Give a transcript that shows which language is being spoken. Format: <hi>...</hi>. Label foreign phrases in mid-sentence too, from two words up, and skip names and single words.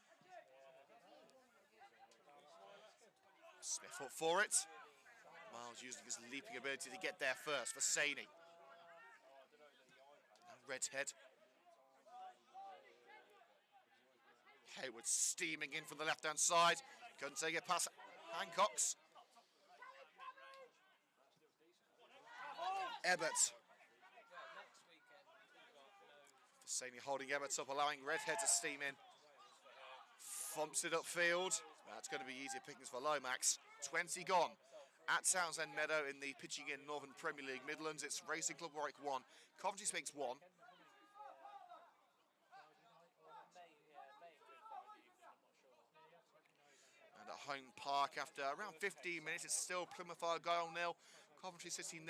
<en>Smith up for it. Miles using his leaping ability to get there first for Saney. Redhead. Hayward steaming in from the left-hand side. Couldn't take it past Hancock's. Ebbett. Saney holding Ebbett up, allowing Redhead to steam in. Thumps it upfield. That's going to be easier pickings for Lomax. 20 gone at Townsend Meadow in the pitching in Northern Premier League Midlands. It's Racing Club Warwick 1, Coventry Sphinx 1. And at Home Park, after around 15 minutes, it's still Plymouth Argyle 0, Coventry City 0.</en>